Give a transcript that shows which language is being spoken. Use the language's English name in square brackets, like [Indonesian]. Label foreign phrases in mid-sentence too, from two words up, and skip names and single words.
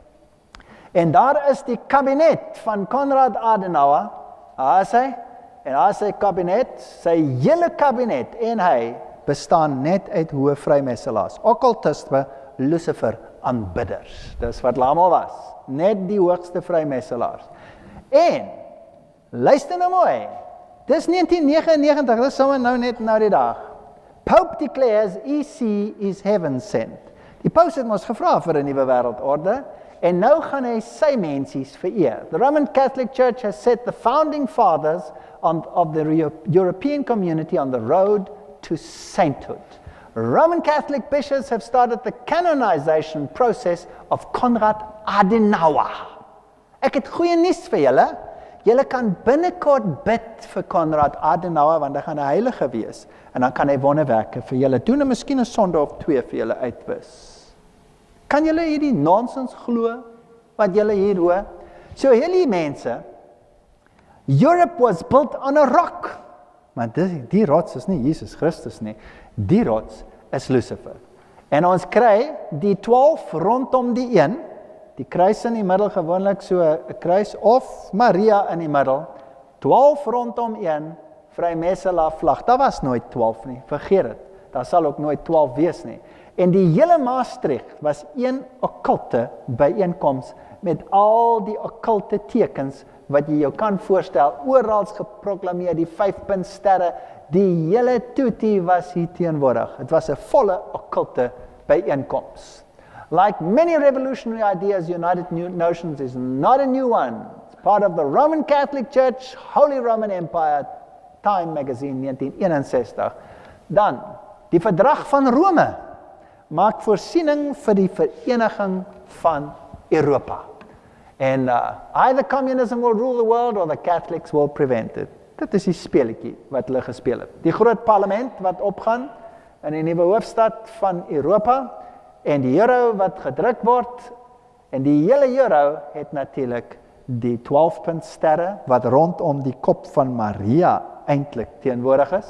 [Afrikaans] En daar is die kabinet van Konrad Adenauer, daar is hy, en daar is sy kabinet, sy hele kabinet en hy bestaan net uit hoë Vrymetelaars, okkultiste, Lucifer aanbidders. Dis wat hulle almal was, net die hoogste Vrymetelaars. En luister nou mooi. Dis 1999, dis sommer nou net nou die dag. [English] Pope declares EC is heaven sent. [Afrikaans] Die paus het ons gevra vir 'n nuwe wêreldorde en nou gaan hy sy mensies vereer. [English] The Roman Catholic Church has set the founding fathers of the European community on the road to sainthood. Roman Catholic bishops have started the canonization process of Konrad Adenauer. [Afrikaans] Ek het goeie nuus vir julle. Julle kan binnekort bid vir Konrad Adenauer, want hy gaan 'n heilige wees. En dan kan hy wonderwerke vir julle doen en miskien 'n sonde of 2 vir julle uitwis. Kan julle hierdie nonsens glo wat julle hier hoor? So hierdie mense, [English] Europe was built on a rock. [Afrikaans] Maar die rots is nie Jesus Christus nie. Die rots is Lucifer. En ons kry die 12 rondom die een, die kruis in die middel, gewoonlik so 'n kruis, of Maria in die middel, 12 rondom een, Vrymetelaar vlag. Daar was nooit 12 nie, vergeet dit. Daar sal ook nooit 12 wees nie. En die hele Maastricht was een okkulte byeenkoms met al die okkulte tekens wat jy jou kan voorstel, oral geproklameer, die 5-punt sterre, die hele toetie was hier teenwoordig. Het was 'n volle okkulte byeenkoms. [English] Like many revolutionary ideas, United Nations is not a new one. It's part of the Roman Catholic Church, Holy Roman Empire, Time Magazine, 1961. [Afrikaans] Dan, die Verdrag van Rome maak voorsiening vir die vereniging van Europa. [English] En either communism will rule the world or the Catholics will prevent it. [Afrikaans] Dit is die speletjie wat hulle gespeel het. Die groot parlement wat opgaan in die nuwe hoofstad van Europa en die euro wat gedruk word en die hele euro het natuurlik die 12-punt sterre wat rondom die kop van Maria eintlik teenwoordig is.